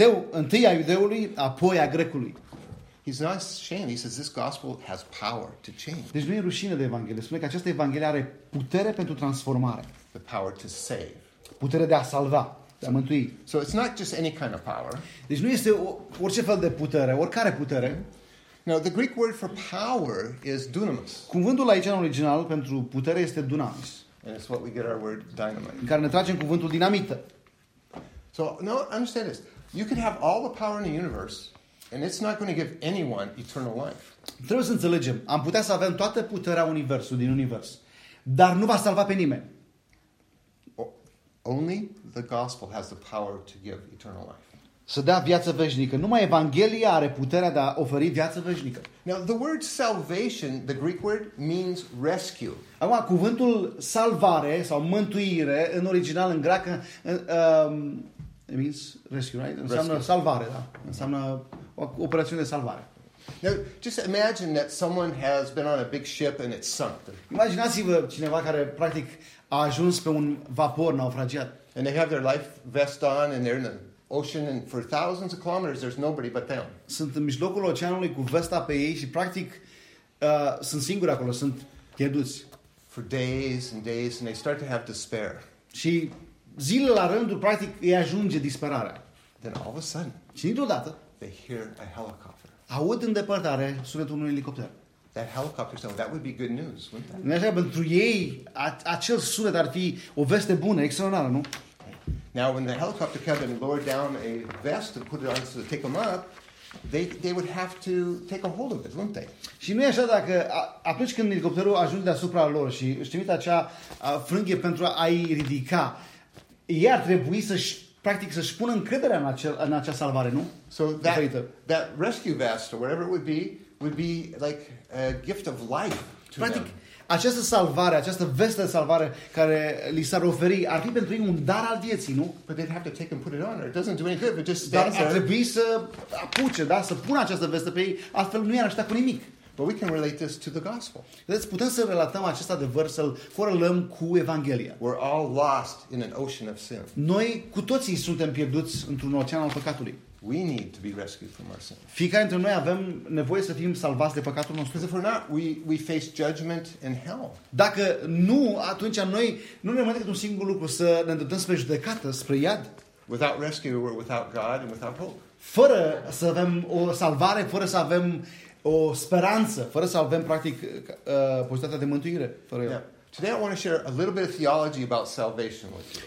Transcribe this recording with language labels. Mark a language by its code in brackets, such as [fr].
[ro] Întâi a iudeului, apoi a grecului. [en] He's not ashamed. He says this gospel has power to change. [ro] Deci nu e rușine de Evanghelie. Spune că această Evanghelie are putere pentru transformare. [en] The power to save. [ro] Putere de a salva, de a mântui. [en] So it's not just any kind of power. [ro] Deci nu este orice fel de putere, oricare putere. [en] Now the Greek word for power is dunamis. [ro] Cuvântul aici în original pentru putere este dunamis. [en] And it's what we get our word dynamite. [ro] În care ne tragem cuvântul dinamită. [en] So now understand this. You could have all the power in the universe and it's not going to give anyone eternal life. [ro] Trebuie să înțelegem. Am putea să avem toată puterea universului din univers, dar nu va salva pe nimeni. [en] Only the gospel has the power to give eternal life. [ro] Să dea viață veșnică. Numai Evanghelia are puterea de a oferi viață veșnică. [en] Now, the word salvation, the Greek word, means rescue. [ro] Acum, cuvântul salvare sau mântuire, în original, în greacă, [en] it means rescue, right? [ro] Înseamnă rescue. Salvare, da. Înseamnă o operație de salvare. [en] Now, just imagine that someone has been on a big ship and it's sunk. [ro] Imaginați-vă cineva care, practic, a ajuns pe un vapor naufragiat. [en] And they have their life vest on and they're in the ocean and for thousands of kilometers there's nobody but them. [ro] Sunt în mijlocul oceanului cu vesta pe ei și practic sunt singuri acolo, sunt pierduți. [en] For days and days and they start to have despair. [ro] Și zile la rândul practic îi ajunge disperarea. [en] Then all of a sudden. [ro] Și dintr-o dată, [en] they hear a helicopter. [ro] Aud în depărtare sunetul unui elicopter. [en] That helicopter sound, that would be good news, wouldn't that? [ro] Așa, pentru ei acel sunet ar fi o veste bună, extraordinară, nu? [en] Now, when the helicopter captain lowered down a vest and put it on so to take them up, they would have to take a hold of it, wouldn't they? [ro] Și nu e așa dacă atunci când elicopterul ajunge deasupra lor și își trimite acea frânghie pentru a-i ridica, ei ar trebui să-și pună încrederea în acea salvare, nu? [en] So that rescue vest or whatever it would be like a gift of life to [ro] practic, [en] them. [ro] Această salvare, această vestă de salvare care li s-ar oferi, ar fi pentru ei un dar al vieții, nu? [en] But they'd have to take and put it on, or it doesn't do any good, but just stands there. [ro] Ar trebui să apuce, da, să pună această vestă pe ei, altfel nu i-ar ajuta cu nimic. [en] But we can relate this to the gospel. [ro] Deci putem să relatăm acest adevăr, să-l corelăm cu Evanghelia. [en] We're all lost in an ocean of sin. [ro] Noi cu toții suntem pierduți într-un ocean al păcatului. [en] We need to be rescued from our sin. [ro] Fiecare dintre noi avem nevoie să fim salvați de păcatul nostru. [en] Because if we're not, we face judgment and hell. [ro] Dacă nu, atunci noi nu ne mai decât un singur lucru, să ne îndreptăm spre judecată, spre iad. [en] Without rescue, we're without God and without hope. [ro] Fără să avem o salvare, fără să avem o speranță, fără să avem practic posibilitatea de mântuire, fără el. [en] Yeah. Today I want to share a little bit of theology about salvation with you.